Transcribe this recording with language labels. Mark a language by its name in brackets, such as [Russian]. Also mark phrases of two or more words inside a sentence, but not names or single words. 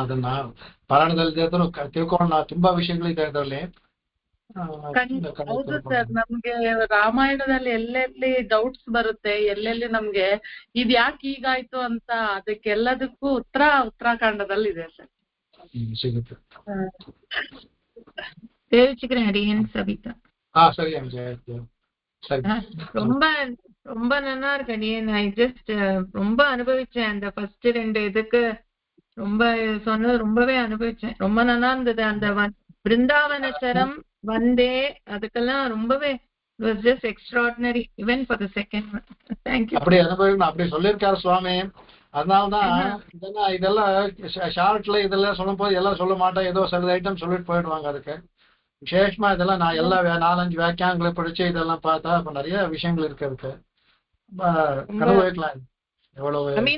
[Kannada] ಅದನ್ನ ಪಾರಾಯಣದಲ್ಲಿ ತಿಳ್ಕೊಳ್ಳೋಣ. ತುಂಬಾ ವಿಷಯಗಳಿದೆ ಅದರಲ್ಲಿ. ಹೌದು ಸರ್, ನಮ್ಗೆ ರಾಮಾಯಣದಲ್ಲಿ ಎಲ್ಲೆಲ್ಲಿ ಡೌಟ್ಸ್ ಬರುತ್ತೆ, ಎಲ್ಲೆಲ್ಲಿ ನಮ್ಗೆ ಇದ್ ಯಾಕೆ ಹೀಗಾಯ್ತು ಅಂತ ಅದಕ್ಕೆಲ್ಲದಕ್ಕೂ ಉತ್ತರಾಖಂಡದಲ್ಲಿ ಇದೆ ಸರ್. ಸಿಗುತ್ತೆ. [Tamil] தெரிவிச்சுக்கிறேன் அடியேன் சபிதா. சரி சரி. ரொம்ப ரொம்ப நல்லா இருக்கு அடியேன். [English] I just [Tamil] ரொம்ப அனுபவிச்சேன் அந்த ஃபர்ஸ்ட் 2 இதுக்கு. ரொம்ப சொன்னது ரொம்பவே அனுபவிச்சேன். ரொம்ப நல்லா இருந்தது. அந்த பிருந்தாவனச்சரம் வந்தே அதுக்கெல்லாம் ரொம்பவே [English] it was just extraordinary even for the second one. Thank you. [Tamil] அப்படி அனுபவிக்கணும், அப்படி சொல்லியிருக்காரு சுவாமி. அதனாலதான் இதெல்லாம் ஷார்ட்ல இதெல்லாம் சொல்லும் போது எல்லாம் சொல்ல மாட்டேன், ஏதோ சில ஐட்டம் சொல்லிட்டு போயிடுவாங்க. அதுக்கு விசேஷமா இதெல்லாம் நான் எல்லா 4-5 வியாக்கியானங்களை படிச்சு இதெல்லாம் பார்த்தா அப்ப நிறைய விஷயங்கள் இருக்கு. அதுக்கு அனுபவிக்கலாம். எவ்வளவு